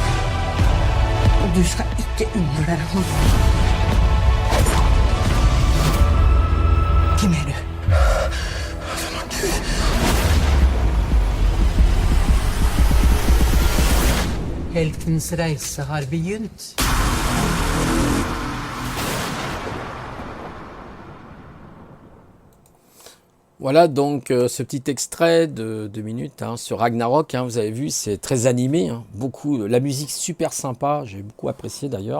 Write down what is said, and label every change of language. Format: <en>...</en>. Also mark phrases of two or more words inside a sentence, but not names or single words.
<no>Du skal ikke undervurdere ham. Hvem er du? Heltens reise har begynt.</no> <fr>Voilà donc ce petit extrait de 2 minutes sur Ragnarok, vous avez vu, c'est très animé, beaucoup, la musique super sympa, j'ai beaucoup apprécié d'ailleurs.</fr>